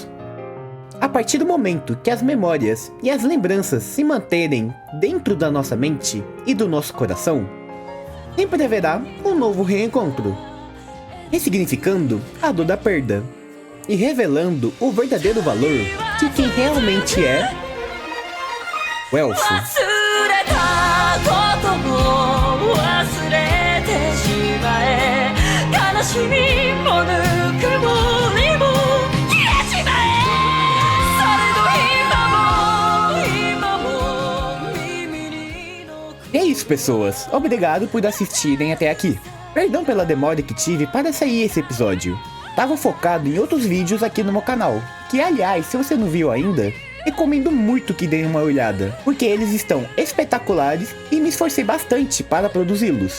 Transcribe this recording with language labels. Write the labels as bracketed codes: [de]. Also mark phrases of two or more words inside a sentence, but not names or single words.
[pt] A partir do momento que as memórias e as lembranças se manterem dentro da nossa mente e do nosso coração, sempre haverá um novo reencontro, ressignificando a dor da perda e revelando o verdadeiro valor de quem realmente é o elfo. [ja] 忘れたことも忘れてしまえ悲しみもぬくもりも消えちまえされど今も耳に残る [pt] E é isso, pessoas. Obrigado por assistirem até aqui. Perdão pela demora que tive para sair esse episódio. Tava focado em outros vídeos aqui no meu canal, que aliás, se você não viu ainda, recomendo muito que deem uma olhada, porque eles estão espetaculares e me esforcei bastante para produzi-los.